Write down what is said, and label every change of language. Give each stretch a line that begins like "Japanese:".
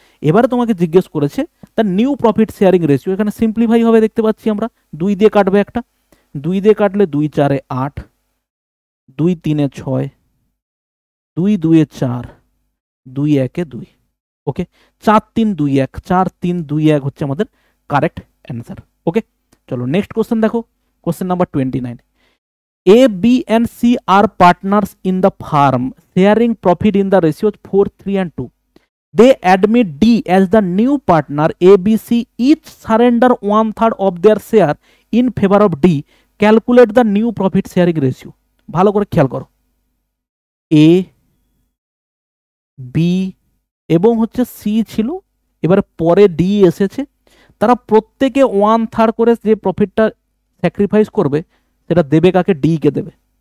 Bangla: এবারে তোমাকে জিজ্ঞেস করেছে তার নিউ প্রফিট শেয়ারিং রেশিও। এখানে সিম্পলিফাই হবে, দেখতে পাচ্ছি আমরা 2 দিয়ে কাটবে একটা, 2 দিয়ে কাটলে 2 4 8, 2 3 6, 2 2 4, 2 1 2। ওকে, 4 3 2 1, 4 3 2 1 হচ্ছে আমাদের কারেক্ট অ্যান্সার। ওকে, চলো নেক্সট কোশ্চেন দেখো, question number 29।
English: A, B and C are partners in the firm, sharing profit in the ratios 4 3 and 2. They admit D as the new partner. A, B, C each surrender 1/3 of their share in favor of D. Calculate the new profit sharing ratio.
Bangla: ভালো করে খেয়াল করো, A, B এবং হচ্ছে C ছিল, এবারে পরে D এসেছে, তারা প্রত্যেকে 1/3 করে যে প্রফিটটা স্যাক্রিফাইস করবে সেটা দেবে কাকে, ডি কে দেবে।